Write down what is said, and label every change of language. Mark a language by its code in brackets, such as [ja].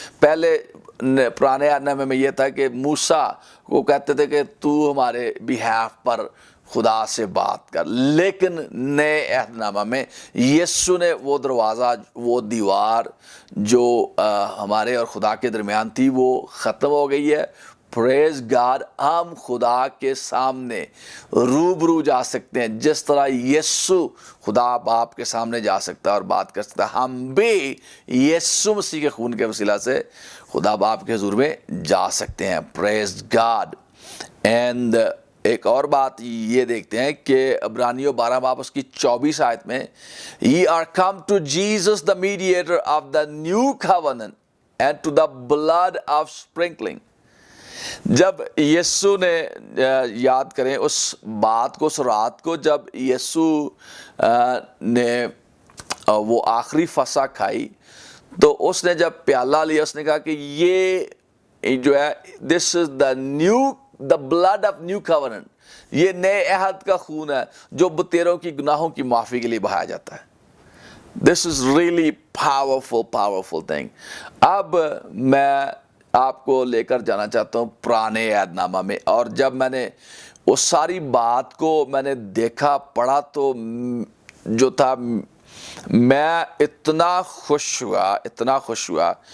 [ur] پہلے پرانے عہد نامے میں یہ تھا کہ موسیٰ کو کہتے تھے کہ تو ہمارے بیہاف پر خدا سے بات کر، لیکن نئے عہد نامہ میں یسوع نے وہ دروازہ، وہ دیوار جو ہمارے اور خدا کے درمیان تھی وہ ختم ہو گئی ہے. پریز گاڈ. ہم خدا کے سامنے روبرو جا سکتے ہیں جس طرح یسوع خدا باپ کے سامنے جا سکتا ہے اور بات کر سکتا ہے. ہم بھی یسوع مسیح کے خون کے وسیلہ سے خدا باپ کے حضور میں جا سکتے ہیں. پریز گاڈ. اینڈ ایک اور بات یہ دیکھتے ہیں کہ عبرانیوں 12 باب اس کی 24 آیت میں [en] ye are come to Jesus the mediator of the new covenant and to the blood of sprinkling. [ur] جب یسوع نے یاد کریں اس بات کو، اس رات کو جب یسوع نے وہ آخری فسح کھائی تو اس نے جب پیالہ لیا اس نے کہا کہ یہ جو ہے [en] this is the blood of new covenant. [ur] یہ نئے عہد کا خون ہے جو بتیروں کی گناہوں کی معافی کے لیے بہایا جاتا ہے. [en] This is really powerful thing. [ur] اب میں آپ کو لے کر جانا چاہتا ہوں پرانے عہد نامہ میں، اور جب میں نے اس ساری بات کو میں نے دیکھا پڑھا تو جو تھا میں اتنا خوش ہوا.